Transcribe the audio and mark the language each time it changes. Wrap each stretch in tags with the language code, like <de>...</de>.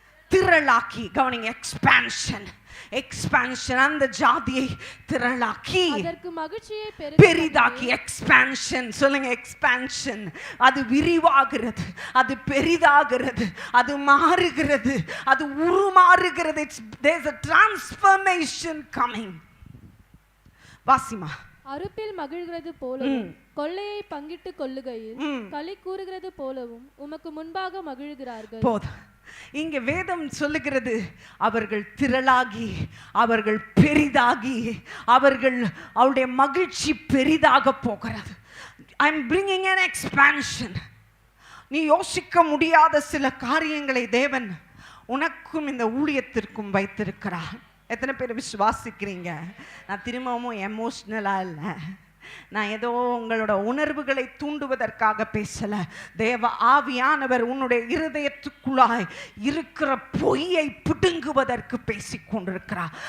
<ta>திரளாக்கி, கவனிங்க, expansion, expansion. அந்த ஜாதியை திரளாக்கி அதற்கு மகிழ்ச்சியை பெரிதாக்கி. எக்ஸ்பான்ஷன் சொல்லுங்க, எக்ஸ்பான்ஷன். அது விரிவாகிறது, அது பெரிதாகிறது, அது மாறுகிறது, அது உருமாறுகிறது.</ta> <en>There's a transformation coming.</en> <ta>Wasima. அறுப்பில் மகிழ்கிறது போலவும் கொள்ளையை பங்கிட்டு கொள்ளுகையில் களி கூறுகிறது போலவும் உமக்கு முன்பாக மகிழ்கிறார்கள். போதும். இங்க வேதம் சொல்லுகிறது, அவர்கள் திரளாகி, அவர்கள் பெரிதாகி, அவருடைய மகிழ்ச்சி பெரிதாக போகிறது.</ta> <en>I am bringing an expansion.</en> <ta>நீ யோசிக்க முடியாத சில காரியங்களை தேவன் உனக்கும் இந்த ஊழியத்திற்கும் வைத்திருக்கிறார். எத்தனை பேர் விசுவாசிக்கிறீங்க? நான் திரும்பவும் எமோஷ்னலா இல்லை, நான் ஏதோ உங்களோட உணர்வுகளை தூண்டுவதற்காக பேசல. தேவ ஆவியானவர் உன்னுடைய இருதயத்துக்குள்ளாய் இருக்கிற பொய்யை பிடுங்குவதற்கு பேசிக் கொண்டிருக்கிறார்.</ta>